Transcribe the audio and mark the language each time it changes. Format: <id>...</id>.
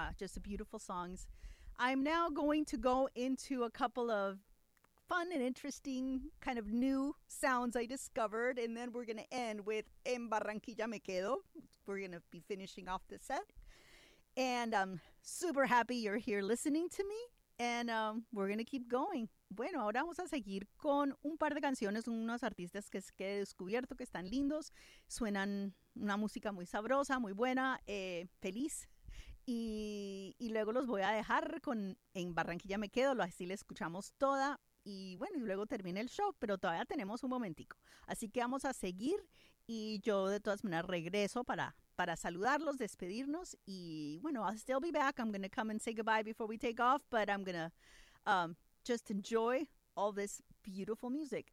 <en>Just the beautiful songs. I'm now going to go into a couple of fun and interesting kind of new sounds I discovered. And then we're going to end with En Barranquilla Me Quedo. We're going to be finishing off the set. And I'm super happy you're here listening to me. And we're going to keep going.</en> <es>Bueno, ahora vamos a seguir con un par de canciones, unos artistas que he descubierto que están lindos. Suenan una música muy sabrosa, muy buena, feliz. Y luego los voy a dejar con En Barranquilla Me Quedo, así la escuchamos toda. Y bueno, y luego termina el show, pero todavía tenemos un momentico. Así que vamos a seguir y yo de todas maneras regreso para saludarlos, despedirnos. Y bueno,</es> <en>I'll still be back. I'm going to come and say goodbye before we take off, but I'm going to just enjoy all this beautiful music.</en>